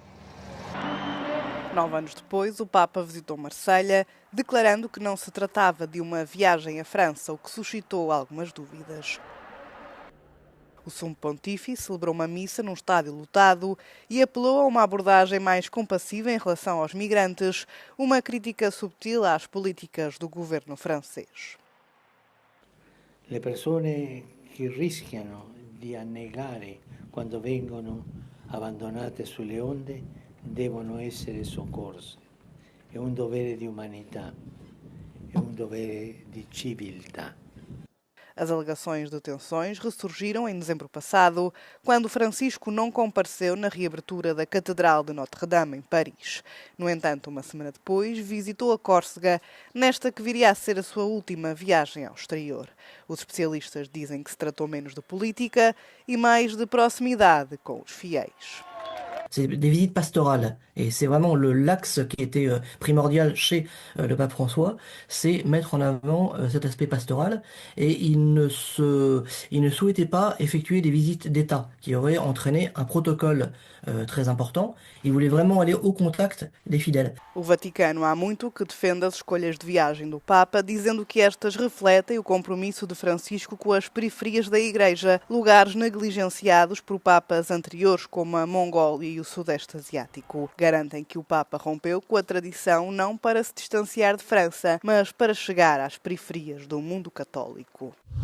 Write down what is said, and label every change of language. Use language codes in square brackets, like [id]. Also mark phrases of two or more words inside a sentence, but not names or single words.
[pt] 9 anos depois, o Papa visitou Marselha, declarando que não se tratava de uma viagem à França, o que suscitou algumas dúvidas. O Sumo Pontífice celebrou uma missa num estádio lotado e apelou a uma abordagem mais compassiva em relação aos migrantes, uma crítica subtil às políticas do governo francês. [it] Le persone che rischiano di annegare quando vengono abbandonate sulle onde devono essere soccorse. È un dovere di umanità. dovere di civiltà. [pt] As alegações de tensões ressurgiram em dezembro passado, quando Francisco não compareceu na reabertura da Catedral de Notre-Dame, em Paris. No entanto, uma semana depois, visitou a Córcega, nesta que viria a ser a sua última viagem ao exterior. Os especialistas dizem que se tratou menos de política e mais de proximidade com os fiéis. [fr] C'est des visites pastorales. Et c'est vraiment l'axe qui était primordial chez le pape François, c'est mettre en avant cet aspect pastoral. Et il ne souhaitait pas effectuer des visites d'État qui auraient entraîné un protocole très important. Il voulait vraiment aller au contact des fidèles. [pt] O Vaticano há muito que defende as escolhas de viagem do Papa, dizendo que estas refletem o compromisso de Francisco com as periferias da Igreja, lugares negligenciados por papas anteriores como a Mongólia e o Sudeste Asiático. Garantem que o Papa rompeu com a tradição não para se distanciar de França, mas para chegar às periferias do mundo católico.